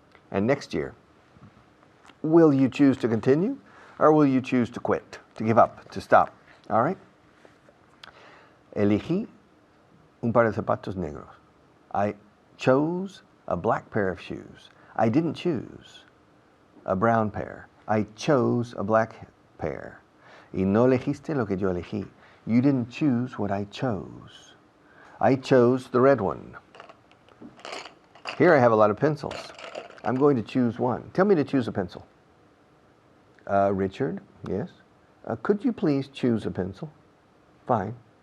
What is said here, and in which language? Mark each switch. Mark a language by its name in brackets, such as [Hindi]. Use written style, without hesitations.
[English] And next year, will you choose to continue, or will you choose to quit, to give up, to stop? All right? [Spanish] Elegí un par de zapatos negros. [English] I chose a black pair of shoes. I didn't choose a brown pair. I chose a black pair. [Spanish] Y no elegiste lo que yo elegí. [English] You didn't choose what I chose. I chose the red one. Here I have a lot of pencils. I'm going to choose one. Tell me to choose a pencil. Richard, yes? Could you please choose a pencil? Fine.